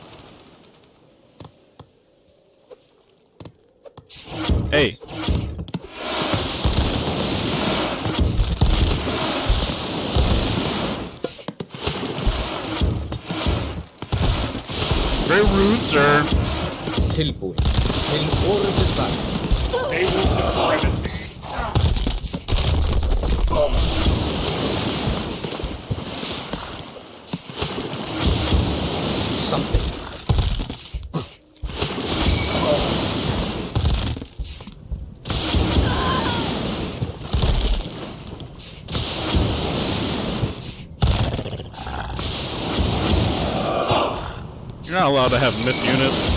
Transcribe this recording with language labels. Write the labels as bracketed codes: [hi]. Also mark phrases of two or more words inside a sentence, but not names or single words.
[en] Hey. Very rude, sir. [is] Tilbúin. Til orðuslag. [en] They will supremacy. Something. You're not allowed to have myth units.